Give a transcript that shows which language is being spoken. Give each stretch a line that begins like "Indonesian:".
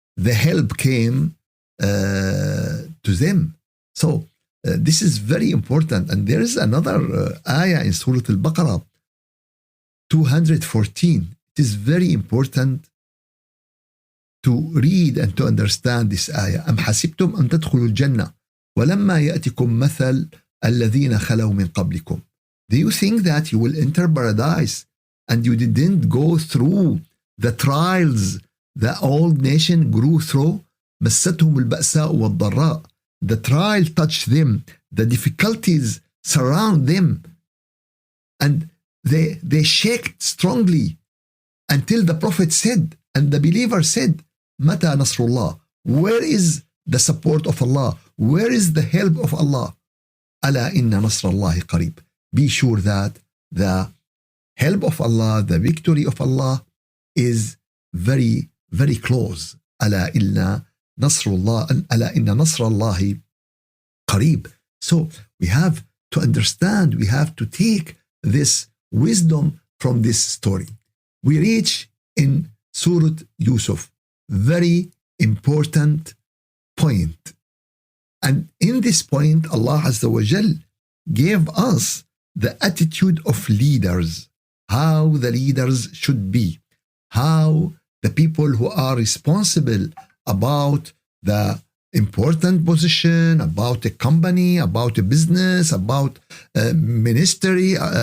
English: The help came to them. So this is very important. And there is another ayah in Surah Al-Baqarah 214. It is very important to read and to understand this ayah.
Arabic: أم حسبتم أن تدخلوا الجنة ولما يأتكم مثل الذين خلوا من قبلكم.
English: Do you think that you will enter paradise and you didn't go through the trials the old nation grew through?
Arabic: مستهم البأساء والضراء.
English: The trial touched them. The difficulties surround them. And they shaked strongly until the Prophet said, and the believer said,
Arabic: متى نصر الله?
English: Where is the support of Allah? Where is the help of Allah?
Arabic: ألا إن نصر الله قريب.
English: Be sure that the help of Allah, the victory of Allah is very, very close.
Arabic: ألا إن نصر الله ألا إن نصر الله قريب.
English: So we have to understand, we have to take this wisdom from this story. We reach in Surah Yusuf, very important point. And in this point, Allah Azza wa Jal gave us the attitude of leaders, how the leaders should be, how the people who are responsible about the important position, about a company, about a business, about a ministry,